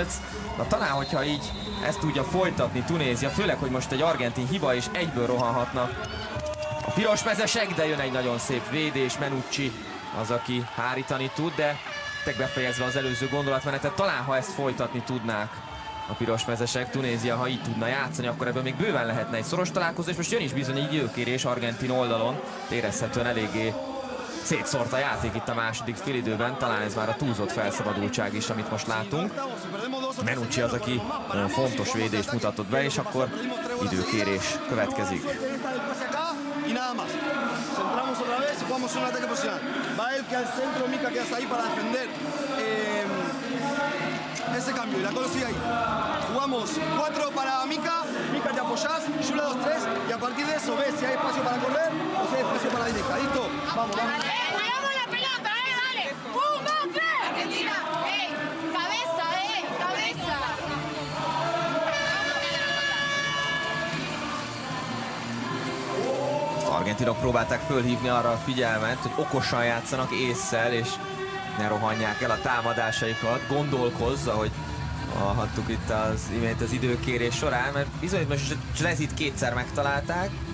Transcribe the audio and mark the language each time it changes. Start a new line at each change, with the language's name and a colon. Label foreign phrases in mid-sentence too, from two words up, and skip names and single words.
Hungarian: Na talán, hogyha így ezt tudja folytatni Tunézia, főleg, hogy most egy argentin hiba, és egyből rohanhatnak a pirosmezesek, de jön egy nagyon szép védés, Menucci az, aki hárítani tud, de befejezve az előző gondolatmenetet, talán ha ezt folytatni tudnák a pirosmezesek, Tunézia, ha így tudna játszani, akkor ebből még bőven lehetne egy szoros találkozó, és most jön is bizony egy időkérés argentin oldalon, érezhetően eléggé szétszórt a játék itt a második félidőben, talán ez már a túlzott felszabadultság is, amit most látunk. Menucci az, aki nagyon fontos védést mutatott be, és akkor időkérés következik.
Spanish: Y nada más. Centramos otra vez y jugamos un ataque posicional. Va Elke al centro, Mika queda ahí para defender. Ese cambio y la Colo sigue ahí. Jugamos 4 para Mika, Mika te apoyás, Yula 2-3 y a partir de eso ves si hay espacio para correr o si hay espacio para la directa. ¿Listo? Vamos, vamos. ¡Cuidamos la pelota, dale! ¡1, 2, 3! Argentina, cabeza, cabeza.
Hungarian: Argentinok próbálták fölhívni arra a figyelmet, hogy okosan játszanak ésszel, és ne rohanják el a támadásaikat, gondolkozz, ahogy hallhattuk itt az imént az időkérés során, mert bizony most Zselezit kétszer megtalálták,